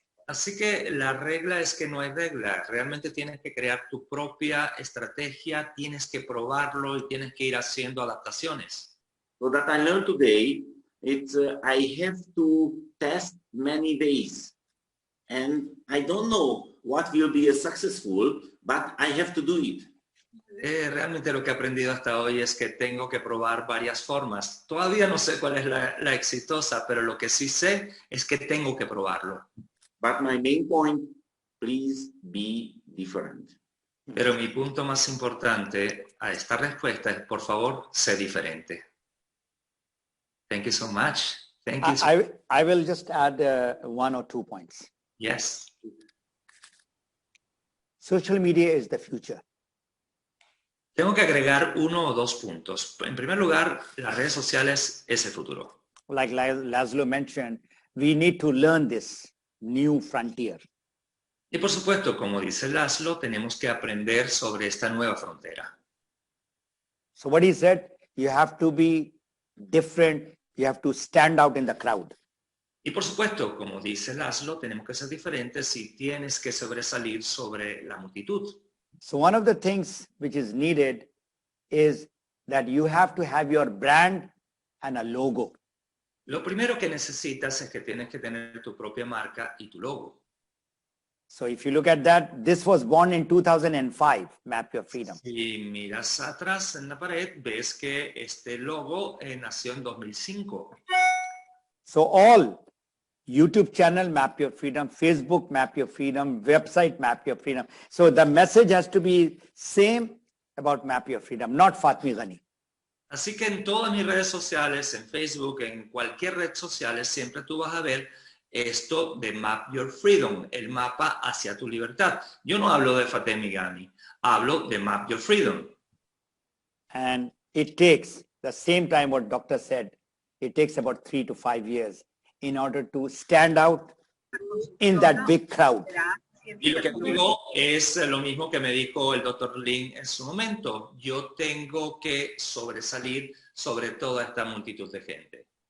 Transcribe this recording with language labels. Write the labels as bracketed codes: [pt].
[es] Así que la regla es que no hay regla. Realmente tienes que crear tu propia estrategia, tienes que probarlo y tienes que ir haciendo adaptaciones. [en] So that I learned today, it's I have to test many days. And I don't know what will be a successful, but I have to do it. [es] Realmente lo que he aprendido hasta hoy es que tengo que probar varias formas. Todavía no sé cuál es la exitosa, pero lo que sí sé es que tengo que probarlo. [en] But my main point, please be different. [es] Pero mi punto más importante a esta respuesta es, por favor, sé diferente. [en] Thank you so much. Thank you. I will just add 1 or 2 points. Yes. Social media is the future. [es] Tengo que agregar 1 o 2 puntos. En primer lugar, las redes sociales es el futuro. [en] Like Laszlo mentioned, we need to learn this new frontier. [es] Y por supuesto, como dice Laszlo, tenemos que aprender sobre esta nueva frontera. [en] So what he said, you have to be different, you have to stand out in the crowd. [es] Y por supuesto, como dice Laszlo, tenemos que ser diferentes y tienes que sobresalir sobre la multitud. [en] So one of the things which is needed is that you have to have your brand and a logo. [es] Lo primero que necesitas es que tienes que tener tu propia marca y tu logo. [en] So if you look at that, this was born in 2005, Map Your Freedom. [es] Si miras atrás en la pared, ves que este logo nació en 2005. [en] So all YouTube channel, Map Your Freedom, Facebook, Map Your Freedom, website, Map Your Freedom. So the message has to be same about Map Your Freedom, not Fatemy Ghani. [es] Así que en todas mis redes sociales, en Facebook, en cualquier red social, siempre tú vas a ver esto de Map Your Freedom, el mapa hacia tu libertad. Yo no hablo de Fatemy Ghani, hablo de Map Your Freedom. [en] And it takes the same time what doctor said, it takes about 3 to 5 years in order to stand out in that big crowd. [es] Y lo que digo es lo mismo que me dijo el doctor Lin en su momento. Yo tengo que sobresalir sobre toda esta multitud de gente.